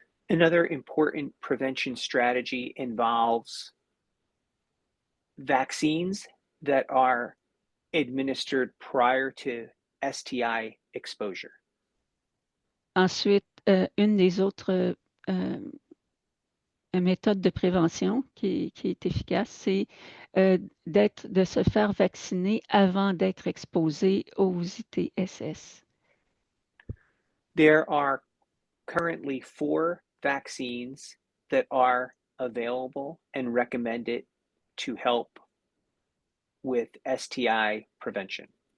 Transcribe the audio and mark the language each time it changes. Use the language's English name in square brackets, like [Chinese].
[English] Another important prevention strategy involves vaccines that are administered prior to STI exposure. [French] Ensuite, une des autres méthodes de prévention qui est efficace, c'est de se faire vacciner avant d'être exposé aux ITSS. [English] There are currently 4 vaccines that are available and recommended to help with STI prevention.